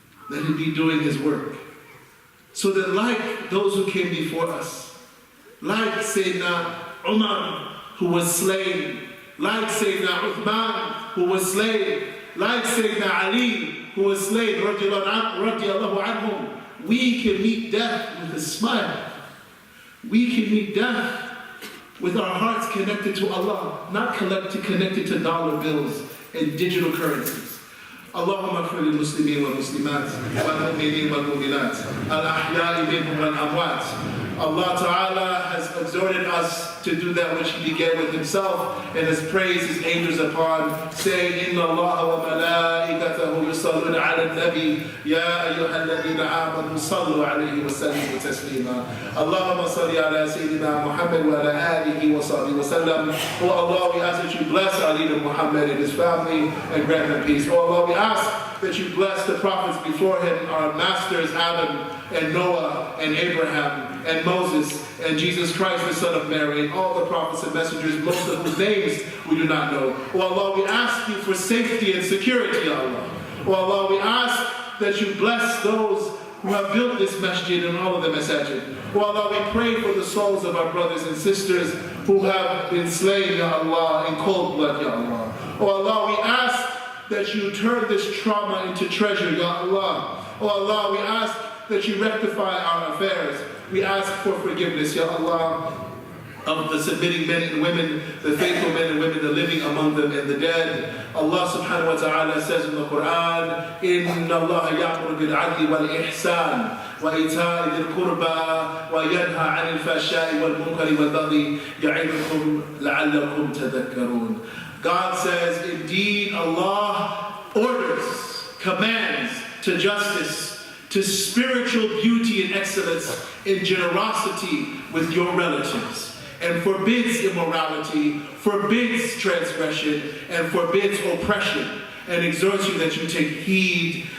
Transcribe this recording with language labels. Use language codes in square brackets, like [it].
[en] Let it be doing His work. So that like those who came before us, like Sayyidina Umar, who was slain, like Sayyidina Uthman, who was slain, like Sayyidina Ali, who was slain, radiallahu anhum, we can meet death with a smile. We can meet death with our hearts connected to Allah, not connected to dollar bills and digital currencies. [ar] اللهم اغفر للمسلمين والمسلمات والمؤمنين والمؤمنات الأحياء منهم والأموات. [en] Allah Ta'ala has exhorted us to do that which He began with Himself and has praised His angels upon, saying, [ar] إِنَّ اللَّهَ وَمَلَائِكَتَهُ يُصَلُّونَ عَلَى النَّبِيِّ يَا أَيُّهَا الَّذِينَ آمَنُوا صَلُّوا عَلَيْهِ وَسَلِّمُوا تَسْلِيمًا. اللهم صل على سيدنا محمد وعلى آله وصحبه وسلم. [en] Oh Allah, we ask that you bless our leader Muhammad and his family and grant them peace. Oh Allah, we ask that you bless the prophets before him, our masters Adam and Noah and Abraham and Moses and Jesus Christ, the Son of Mary, and all the prophets and messengers, most of whose names we do not know. Oh Allah, we ask you for safety and security, Allah. Oh Allah, we ask that you bless those who have built this masjid and all of the masajid. Oh Allah, we pray for the souls of our brothers and sisters who have been slain, Ya Allah, in cold blood, Ya Allah. Oh Allah, we ask that you turn this trauma into treasure, Ya Allah. Oh Allah, we ask that you rectify our affairs. We ask for forgiveness, Ya Allah, of the submitting men and women, the faithful men and women, the living among them and the dead. Allah subhanahu wa ta'ala says in the Quran, [ar] إِنَّ اللَّهَ يَأْمُرُ بِالْعَدْلِ وَالْإِحْسَانِ وَإِيتَاءِ ذِي الْقُرْبَى وَيَنْهَى عَنِ الْفَحْشَاءِ وَالْمُنكَرِ وَالْبَغْيِ يَعِظُكُمْ لَعَلَّكُمْ تَذَكَّرُونَ. [en] God says, indeed, Allah orders, commands to justice, to spiritual beauty and excellence, in generosity with your relatives, and forbids immorality, forbids transgression, and forbids oppression, and exhorts you that you take heed.